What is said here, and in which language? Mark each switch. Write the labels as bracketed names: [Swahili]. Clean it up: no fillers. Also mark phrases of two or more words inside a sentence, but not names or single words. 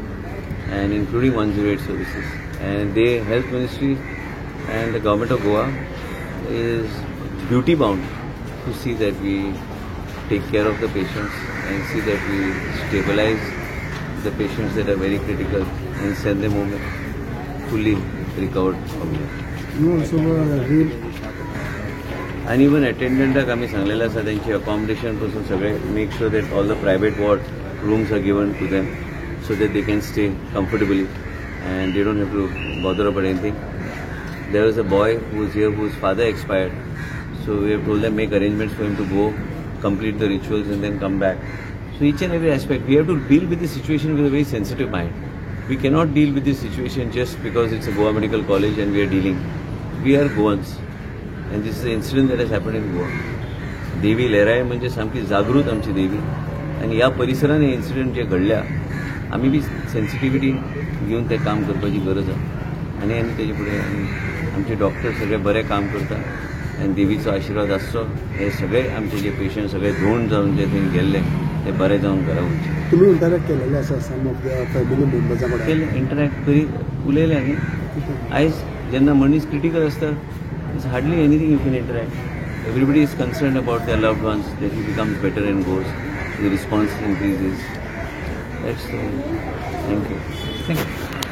[English] And including 108 services, and the health ministry and the government of Goa is duty bound to see that we take care of the patients and see that we stabilize the patients that are very critical and send them home fully recovered from it. You also real and even attendant [Konkani] आमी सांगलेले आसा त्यांची [English] accommodation [Konkani] पासून सगळे [English] make sure that all the private ward rooms are given to them so that they can stay comfortably and they don't have to bother about anything. There was a boy who was here whose father expired, so we have told them make arrangements for him to go complete the rituals and then come back. So each and every aspect we have to deal with the situation with a very sensitive mind. We cannot deal with this situation just because it's a Goa Medical College and we are dealing. We are Goans and this is an incident that has happened in Goa. [Konkani] देवी लहराय म्हणजे सामकी जागृत आमची देवी आणि ह्या परिसरान हे इन्सिडेंट जे घडल्या आमी बी सेन्सिटिविटी घेवन ते काम करपाची गरज आहा आनी तेजे फुडें आमचे डॉक्टर सगळे बरें काम करतात आनी देवीचो आशिर्वाद आसचो. हे सगळे आमचे जे पेशंट सगळे धोंड जावन जे थंय गेल्ले ते बरे जावन घरा वयचे. तुम्ही इंटरॅक्ट केलेले आसा [English] some of the family members [Konkani] कडेन इंटरॅक्ट करी उलयले आनी आयज जेन्ना मनीस क्रिटिकल आसता [English] it's hardly anything you can interact. Everybody is concerned about their loved ones that he becomes better and goes the response increases. That's the thank you.